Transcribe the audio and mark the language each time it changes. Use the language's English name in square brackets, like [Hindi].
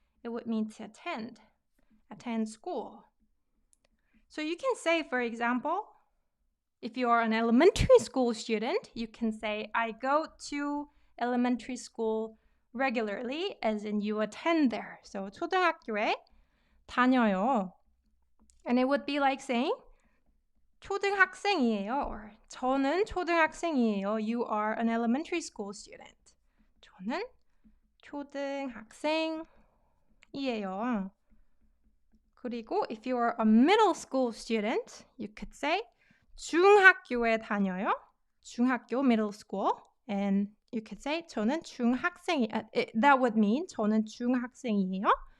[English] It would mean to attend school. So you can say, for example, if you are an elementary school student, you can say, I go to elementary school regularly, as in you attend there. [Korean] So 초등학교에 다녀요. [English] And it would be like saying, [Korean] 초등학생이에요. Or 저는 초등학생이에요. [English] You are an elementary school student. [Korean] 저는 초등학생이에요. 그리고 [English] if you are a middle school student, you could say [Korean] 중학교에 다녀요. [English] 중학교, middle school. And you could say 저는 that would mean [Korean] 저는 중학생이에요.